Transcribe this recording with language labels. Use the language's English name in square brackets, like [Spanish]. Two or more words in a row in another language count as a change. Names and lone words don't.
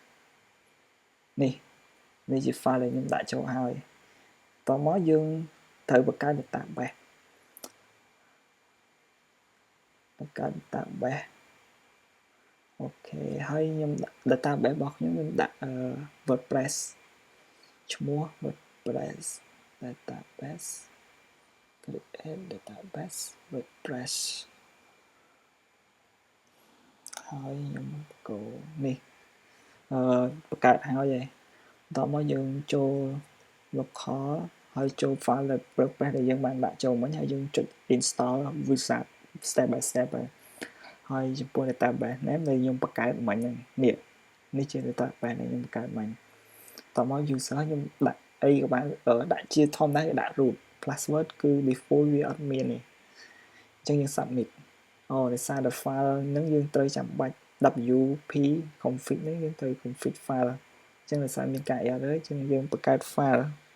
[Khmer] នេះជា file ដែលខ្ញុំដាក់ចូលហើយតោះមកយើងត្រូវបង្កើត database អូខេហើយខ្ញុំ database របស់ខ្ញុំដាក់ WordPress ឈ្មោះ WordPress database [English] create database [Khmer] WordPress ហើយ ខ្ញុំកូនេះបង្កើតហើយបន្ទាប់មកយើងចូល local ហើយចូល file WordPress ដែលយើងបានដាក់ចូលមិញហើយយើងចុច install [English] wizard step by step [Khmer] ហើយចំពោះ [English] database name [Khmer] ដែលខ្ញុំបង្កើតមិញហ្នឹងនេះជា database ដែលខ្ញុំបង្កើតមិញតមក user ខ្ញុំដាក់អីក៏បានដាក់ជាធម្មតាគេដាក់ [English] root password [Khmer] គឺ default វាអត់មានទេអញ្ចឹងយើង submit ដោយសារ [English] the file [Khmer] ហ្នឹងយើងត្រូវចាំបាច់ [English] wp config [Khmer] ហ្នឹងយើងត្រូវ [English] config file [Khmer] អញ្ចឹងដោយសារមានការ error អញ្ចឹងយើងបង្កើត file